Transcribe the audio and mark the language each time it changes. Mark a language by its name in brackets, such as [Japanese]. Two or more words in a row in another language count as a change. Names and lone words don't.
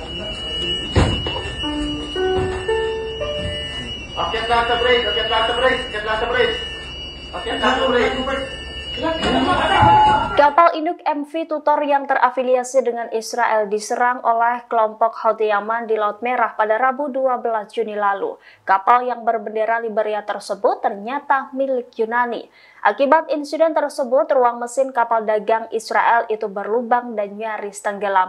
[Filipino] Akyat lahat sa brace, akyat lahat sa brace, akyat lahat sa brace. Akyat lahat sa brace. [Indonesian] Kapal induk MV Tutor yang terafiliasi dengan Israel diserang oleh kelompok Houthi Yaman di Laut Merah pada Rabu 12 Juni lalu. Kapal yang berbendera Liberia tersebut ternyata milik Yunani. Akibat insiden tersebut, ruang mesin kapal dagang Israel itu berlubang dan nyaris tenggelam.